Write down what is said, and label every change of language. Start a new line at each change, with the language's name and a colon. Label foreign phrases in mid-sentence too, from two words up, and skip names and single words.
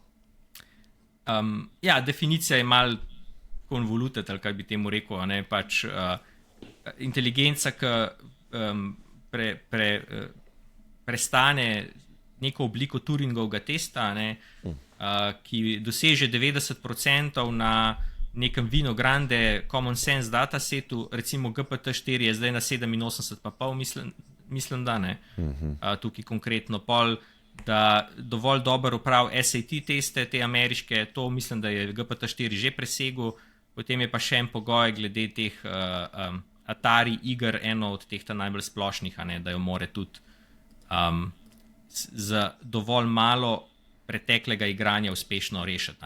Slovenian: Ja, definicija je mal konvoluted, ali kaj bi temu rekel, ne, pač inteligenca, ki prestane neko obliko Turingovega testa, ne, ki doseže 90% na nekem Vino Grande
English: common sense
Slovenian: datasetu, recimo GPT-4 je zdaj na 87,5, mislim, da ne, tukaj konkretno pol, da dovolj dobro opravi SAT teste, te ameriške, to mislim, da je GPT-4 že presegel, potem je pa še en pogoj glede teh Atari iger, eno od teh najbolj splošnih, ne, da jo more tudi z dovolj malo preteklega igranja uspešno rešiti.